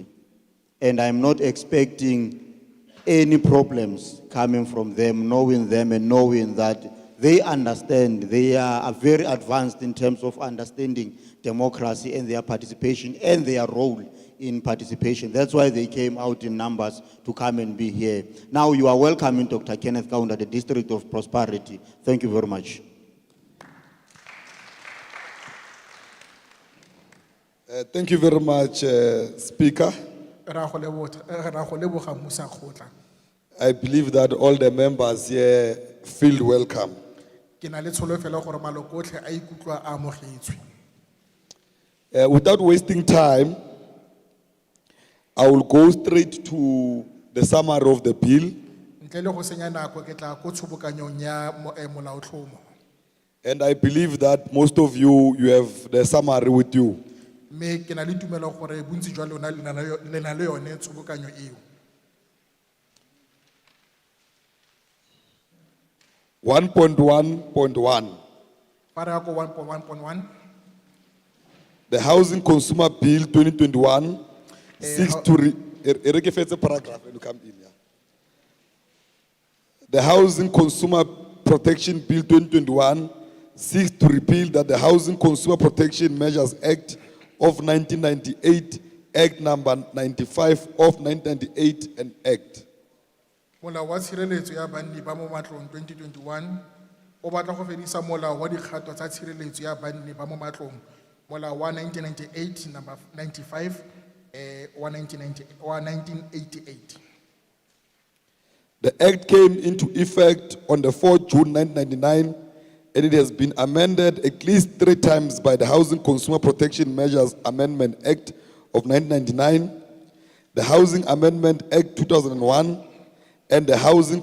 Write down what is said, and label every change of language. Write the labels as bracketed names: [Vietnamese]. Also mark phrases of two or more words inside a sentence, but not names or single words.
[English] And I'm not expecting any problems coming from them, knowing and knowing that they understand, they are very advanced in terms of understanding democracy and their participation and their role in participation. That's why they came out in numbers to come and be here. Now you are welcoming Dr. Kenneth Kaunda, the District of Prosperity. Thank you very much. Thank you very much, Speaker. [Tswana] Ra go leboga Musa Kgotla. [English] I believe that all the members here feel welcome. [Tswana] Ke na le tsholofelo gore maloko otlhe a ikutlwa a amogetswe. [English] Without wasting time, I will go straight to the summary of the bill. [Tswana] Ntle le go senya nako ke tla go tshobokanyong ya molaotlhomo. [English] And I believe that most of you have the summary with you. [Tswana] Me ke na le tumelo gore bontsi jwa lona le na le yone tshobokanyo eo. [English] 1.1.1. [Tswana] Para go 1.1.1 [English] The Housing Consumer Bill 2021 seeks how- to paragraph and you come in. Yeah. The Housing Consumer Protection Bill 2021 seeks to repeal that the Housing Consumer Protection Measures Act of 1998, Act number 95 of 1998 and Act. [Tswana] Molao wa tshireletso ya banni ba mo matlong 2021 o batla go fedisa molao wa dikgato tsa tshireletso ya banni ba mo matlong molao wa 1998 number 95 wa 1988. [English] The Act came into effect on the 4th June 1999 and it has been amended at least 3 times by the Housing Consumer Protection Measures Amendment Act of 1999, the Housing Amendment Act 2001, and the Housing